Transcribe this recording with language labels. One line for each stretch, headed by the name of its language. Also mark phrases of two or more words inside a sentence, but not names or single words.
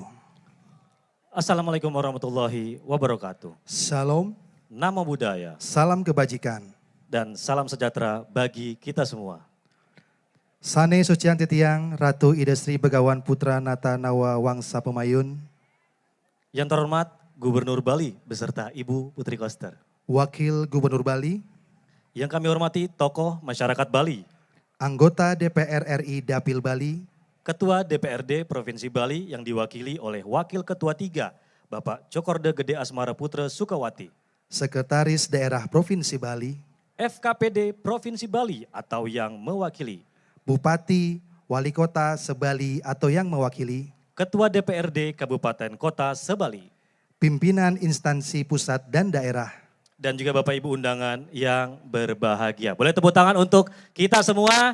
Arabic: السلام عليكم ورحمة الله وبركاته.
Indonesian: Shalom,
Pali: Namo Buddhaya
Indonesian: salam kebajikan. dan salam sejahtera bagi kita semua.
Balinese: Sane Sucian Titiang, Ratu Ida Sri Begawan Putra Nata Nawa Wangsa Pemayun,
Indonesian: Yang terhormat Gubernur Bali beserta Ibu Putri Koster. Wakil Gubernur Bali, Yang kami hormati tokoh masyarakat Bali, Anggota DPR RI Dapil Bali, Ketua DPRD Provinsi Bali yang diwakili oleh Wakil Ketua 3, Bapak Cokorde Gede Asmara Putra Sukawati, Sekretaris Daerah Provinsi Bali, FKPD Provinsi Bali atau yang mewakili, Bupati, Wali Kota Sebali atau yang mewakili, Ketua DPRD Kabupaten Kota Sebali, pimpinan instansi pusat dan daerah, dan juga Bapak Ibu undangan yang berbahagia. Boleh tepuk tangan untuk kita semua.